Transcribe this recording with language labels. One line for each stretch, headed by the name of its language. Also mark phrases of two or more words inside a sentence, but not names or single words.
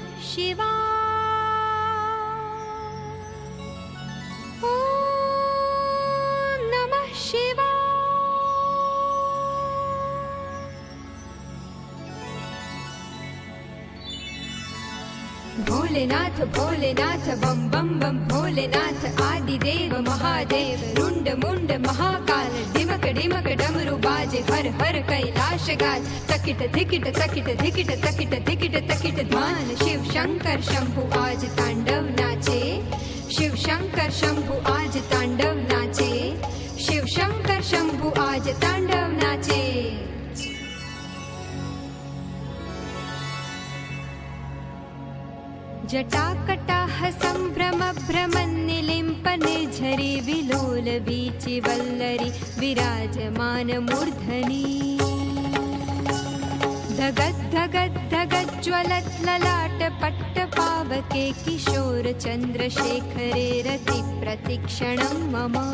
Sanskrit: ॐ नमः शिवाय।
Hindi: भोलेनाथ भोलेनाथ बम बम बम भोलेनाथ आदिदेव महादेव रुंड मुंड महाकाल डिमक डिमक डमरू बाजे हर हर कैलाश गाज तकिट धिकिट तकिट धिकिट तकिट धिकिट तकिट ध्यान शिव शंकर शंभु आज तांडव नाचे। शिव शंकर शंभु आज तांडव नाचे। शिव शंकर शंभु आज तांडव नाचे।
Sanskrit: जटाकटाह संभ्रम भ्रमन्निलिम्प निर्झरी विलोल वीचि वल्लरी विराजमान मूर्धनि धगद् धगद् धगद् ज्वलत् ललाट पट्ट पावके किशोर चन्द्रशेखरे रति प्रतिक्षणं मम